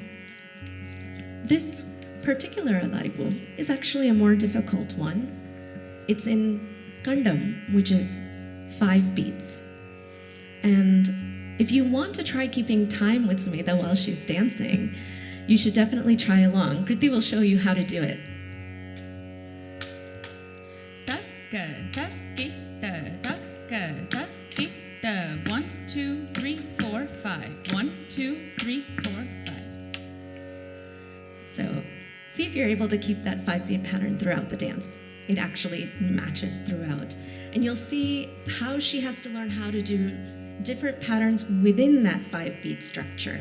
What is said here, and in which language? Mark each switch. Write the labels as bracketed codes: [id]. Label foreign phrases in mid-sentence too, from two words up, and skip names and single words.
[en] This particular alaripu is actually a more difficult one. It's in Kandam, which is 5 beats. And if you want to try keeping time with Sumaedha while she's dancing, you should definitely try along. Kriti will show you how to do it. Taka, taki, ta, taka, taki, ta. 1, 2, 3, 4, 5. 1, 2, 3, 4, 5. So see if you're able to keep that 5-beat pattern throughout the dance. It actually matches throughout. And you'll see how she has to learn how to do different patterns within that 5-beat structure.